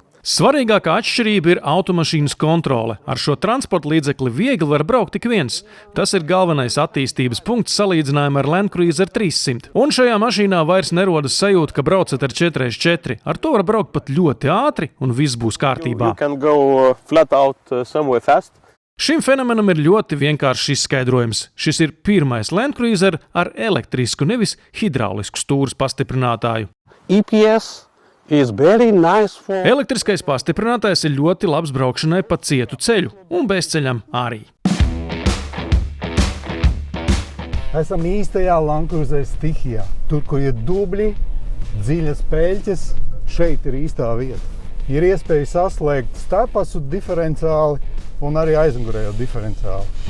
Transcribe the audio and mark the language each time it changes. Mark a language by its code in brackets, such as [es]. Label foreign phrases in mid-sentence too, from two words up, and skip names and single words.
[lv] Svarīgākā atšķirība ir automašīnas kontrole. Ar šo transporta līdzekli viegli var braukt tik viens. Tas ir galvenais attīstības punkts salīdzinājumā ar Land Cruiser 300. Un šajā mašīnā vairs nerodas sajūta, ka braucat ar 4x4. Ar to var braukt pat ļoti ātri un viss būs kārtībā. [en] You can go flat out somewhere fast. [lv] Šim fenomenam ir ļoti vienkāršs izskaidrojums. Šis ir pirmais Land Cruiser ar elektrisku, nevis hidraulisku stūres pastiprinātāju. [en] EPS is very nice for... [lv] Elektriskais pastiprinātājs ir ļoti labs braukšanai pa cietu ceļu un bezceļam arī. Esam īstajā Land Cruiser stihijā. Tur, kur ir dubļi, dziļas peļķes, šeit ir īstā vieta. Ir iespēja saslēgt starpasu diferenciāli un arī aizmugurējo diferenciāli.